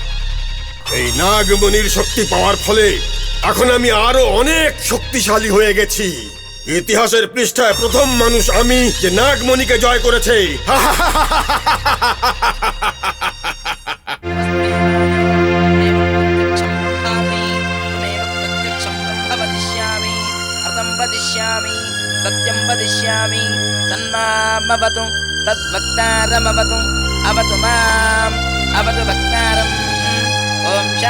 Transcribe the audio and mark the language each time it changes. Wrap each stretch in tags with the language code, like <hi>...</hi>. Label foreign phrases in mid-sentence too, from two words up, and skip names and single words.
<bn>এই নাগমণির শক্তি পাওয়ার ফলে এখন আমি আরো অনেক শক্তিশালী হয়ে গেছি। ইতিহাসের পৃষ্ঠায় প্রথম মানুষ আমি যে নাগমণিকে জয় করেছে।</bn> <sa>सत्यं वदिष्यामि तन्मामवतु तद्भक्तारमवतु अवतु माम् अवतु भक्तारम् ॐ</sa>